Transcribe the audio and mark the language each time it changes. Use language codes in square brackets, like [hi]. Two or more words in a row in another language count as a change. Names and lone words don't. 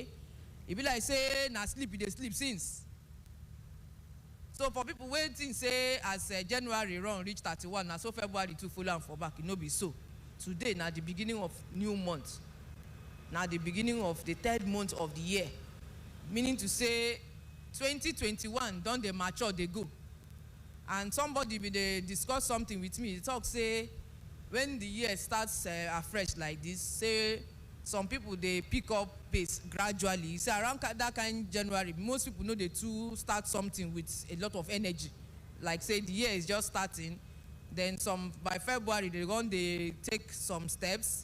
[pcm] E be like say na sleep you dey sleep since. So for people wey think say as January run reach 31, na so February too follow am for back. E no be so. Today na the beginning of new month. Na the beginning of the 3rd month of the year. Meaning to say 2021 don dey mature dey go. And somebody be dey discuss something with me. He talk say when the year starts afresh like this, say some people dey pick up pace gradually. He say around that kind January, most people know they too start something with a lot of energy. Like say the year is just starting. Then some by February they go dey take some steps.